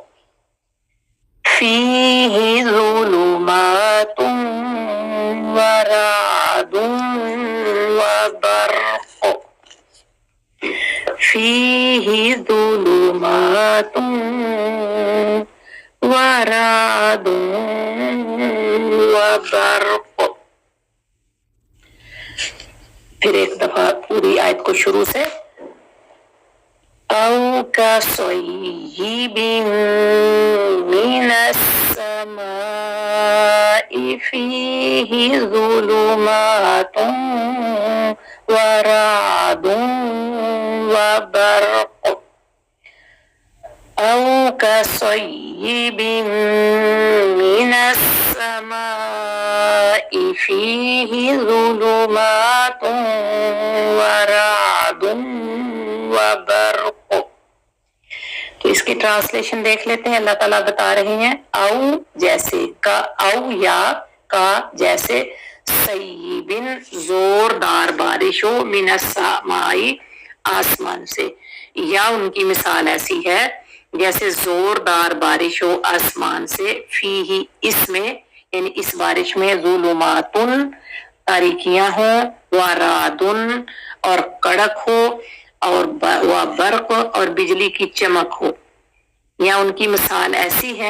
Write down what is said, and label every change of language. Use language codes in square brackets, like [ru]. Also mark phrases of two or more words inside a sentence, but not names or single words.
[ar] فيه ظلمات ورعد وبرق فيه ظلمات ورعد وبرق. [hi] फिर एक दफा पूरी आयत को शुरू से। [ar] أو كصيب من السماء فيه ظلمات ورعد وبرق. أو كصيب من السماء فيه ظلمات ورعد وبرق. [hi] तो इसकी ट्रांसलेशन देख लेते हैं। अल्लाह ताला बता रहे हैं औ जैसे, का औ या का जैसे, सय्यिबिन जोरदार बारिश हो, [ar] من السماء [hi] आसमान से, या उनकी मिसाल ऐसी है जैसे जोरदार बारिश हो आसमान से, फीही इसमें यानी इस बारिश में, ज़ुलुमातुन तारीकियां हो, वरादुन और कड़क हो, और बर्क और बिजली की चमक हो, या उनकी मिसाल ऐसी है।